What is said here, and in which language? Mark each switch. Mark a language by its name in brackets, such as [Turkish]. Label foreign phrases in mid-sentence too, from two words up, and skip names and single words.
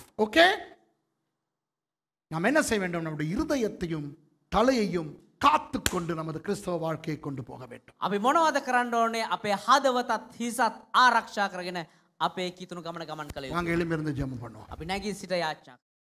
[Tamil] Okay? நாம் என்ன செய்ய வேண்டும்? நம்முடைய இருதயத்தையும் தலையையும் காத்துக்கொண்டு நமது கிறிஸ்தவ வாழ்க்கையை கொண்டு போக வேண்டும். [Sinhala] අපි මොනවද කරන්න ඕනේ? අපේ හදවතත් හිසත් ආරක්ෂා කරගෙන අපේ කිතුණු ගමන ගමන් කළ යුතුයි. [Tamil] வாங்க எழும்பி இருந்து ஜெபம் பண்ணுவோம். [Sinhala] අපි නැගී සිට යාච්ඡා